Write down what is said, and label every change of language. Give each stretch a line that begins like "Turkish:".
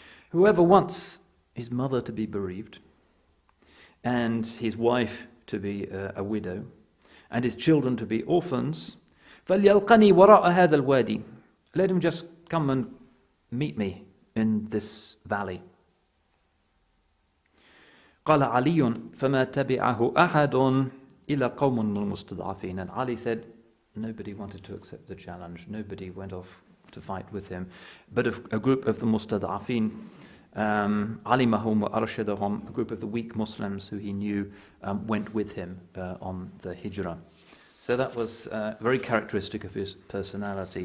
English: Whoever wants his mother to be bereaved, and his wife to be a widow, and his children to be orphans,
Arabic: فَلْيَلْقَنِي وَرَاءَ هَذَا الْوَادِي.
English: Let him just come and meet me in this valley.
Arabic: قال علي فما تبعه أحد إلا قوم المستضعفين.
English: And Ali said, nobody wanted to accept the challenge, nobody went off to fight with him, but a group of the mustad'afin,
Arabic: alimahum wa arshadahum,
English: a group of the weak Muslims who he knew went with him on the hijrah. So that was very characteristic of his personality.